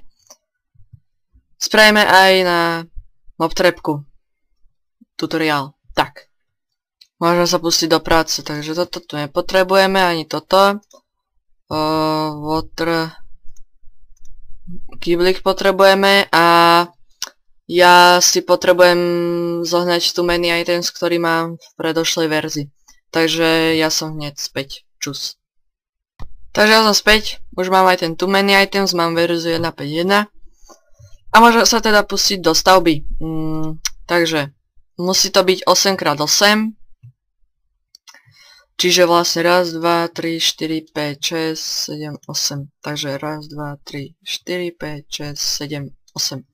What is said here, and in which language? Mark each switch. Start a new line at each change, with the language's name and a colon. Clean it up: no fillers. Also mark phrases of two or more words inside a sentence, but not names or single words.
Slovak: Spravíme aj na mobtrapku tutoriál. Tak. Môžeme sa pustiť do práce, takže toto tu nepotrebujeme, ani toto. Water kyblik potrebujeme a ja si potrebujem zohnať tu many items, ktorý mám v predošlej verzii. Takže ja som hneď späť. Čus. Takže ja som späť, už mám aj ten tu many items, mám verziu 1.5.1 a môžem sa teda pustiť do stavby. Takže musí to byť 8x8. Čiže vlastne 1, 2, 3, 4, 5, 6, 7, 8. Takže 1, 2, 3, 4, 5, 6, 7, 8.